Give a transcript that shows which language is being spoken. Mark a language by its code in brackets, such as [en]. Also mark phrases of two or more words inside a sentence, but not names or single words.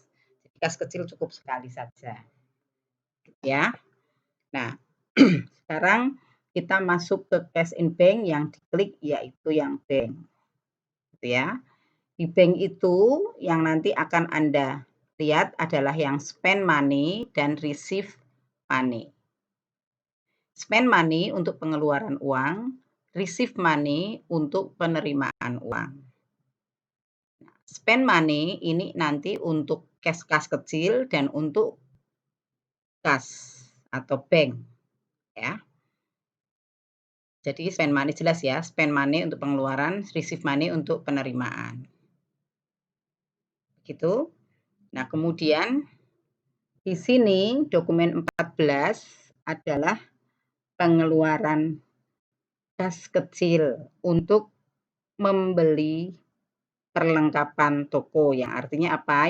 [id] Kas kecil cukup sekali saja. Ya. Nah, sekarang kita masuk ke [en] cash in bank [id] yang diklik yaitu yang bank. Gitu ya. Di bank itu yang nanti akan Anda lihat adalah yang [en] spend money [id] dan [en] receive money. Spend money [id] untuk pengeluaran uang, [en] receive money [id] untuk penerimaan uang. [en] Spend money [id] ini nanti untuk kas kecil dan untuk kas atau bank ya. Jadi [en] spend money [id] jelas ya, [en] spend money [id] untuk pengeluaran, [en] receive money [id] untuk penerimaan. Gitu. Nah, kemudian di sini dokumen 14 adalah pengeluaran kas kecil untuk membeli perlengkapan toko, yang artinya apa?